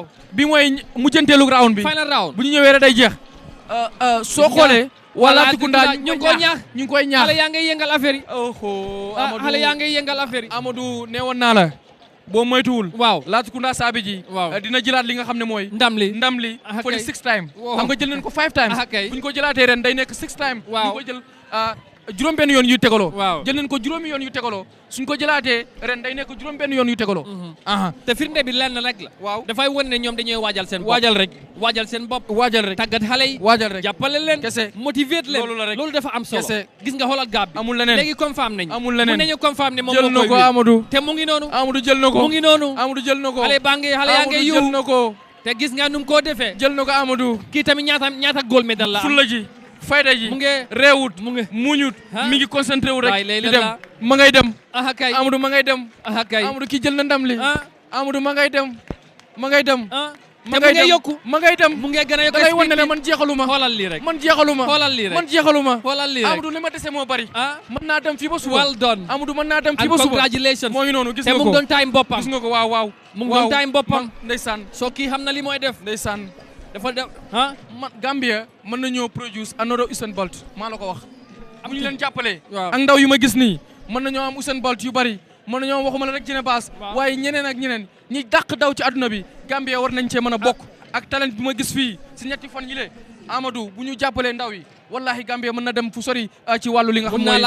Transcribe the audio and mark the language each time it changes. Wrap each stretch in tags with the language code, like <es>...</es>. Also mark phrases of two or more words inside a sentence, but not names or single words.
<wo>bi mooy mujjanteelu round bi.</wo> <en>final round</en> <wo>bu ñu ñëwee rek day jeex. soo xoolee. waa Latrikunda ñu ngi koy ñaax. ñu ngi koy ñaax xale yaa ngay yëngal affaire yi. Amadou xale yaa ngay yëngal affaire yi. Amadou neewoon naa la. boo moytuwul. waaw Latrikunda Savage ji. waaw dina jëlaat li nga xam ne mooy. ndam li</wo> <en>for the 6th time.</en> <wo>waaw xam nga jël nañ ko 5 times. bu ñu ko jëlaatee ren day nekk 6th time. waaw bu ñu ko jël juróom-benn yoon yu tegaloo. waaw jël nañ ko juróomi yoon yu tegaloo. suñ ko jëlaatee ren day nekk juróom-benn yoon yu tegaloo. te firnde bi lenn rek la. waaw dafay wane ne ñoom dañuy waajal seen bopp. waajal seen bopp. tàggat xale yi. waajal rek jàppale leen. kese motiver leen. loolu la rek loolu dafa am solo. kese gis nga xoolal gaab bi. amul leneen léegi confirm nañu. amul leneen mun nañu confirm ne moom jël na moo ko koy Amadou. te mu ngi noonu. Amadou jël na ko mu ngi noonu. Amadou jël na ko. xale yaa ngi yu jël na ko. te gis nga nu mu koo defee. jël na ko Amadou. kii tamit ñaata</wo> <en>gold medal</en> <wo>la am. fulla ji fayda ji mu ngi réewut mu ngi muñut mi ngi concentré wu rek lay di dem ma ngay dem aha kay Amadou ma ngay dem aha kay Amadou kii jël na ndam li Amadou ma ngay dem ma ngay dem te mu ngi yokku ma ngay dem mu ngi gën a yokku da ngay wan ne man jeexaluma xoolal lii rek man jeexaluma xoolal lii rek man jeexaluma xoolal lii rek Amadou li ma dese moo bari mën naa dem fii ba suba</wo> <en>well done</en> <wo>Amadou mën naa dem fii</wo> <en>and</en> <wo>ba suba</wo> <en>congratulations</en> <wo>moo ngi noonu gis te nga mu ko ngi doon time boppam gis nga ko waaw mu ngi doon time boppam ndeysaan soo kii xam na li mooy def ndeysaan dafa def man Gambia mën nañoo</wo> <en>produce another</en> <wo>Usain Bolt maa la ko wax bu ñu leen jàppalee waaw ak ndaw yu ma gis nii mën nañoo am Usain Bolt yu bari mën nañoo am waxuma la rek Jine Baas waaye ñeneen ak ñeneen ñi dàq daw ci àdduna bi Gambia war nañ cee mën a bokk ak talent bi ma gis fii si ñetti fan yi le Amadou bu ñu jàppalee ndaw yi wallahi Gambia mën na dem fu sori ci wàllu li nga xam mooy</wo>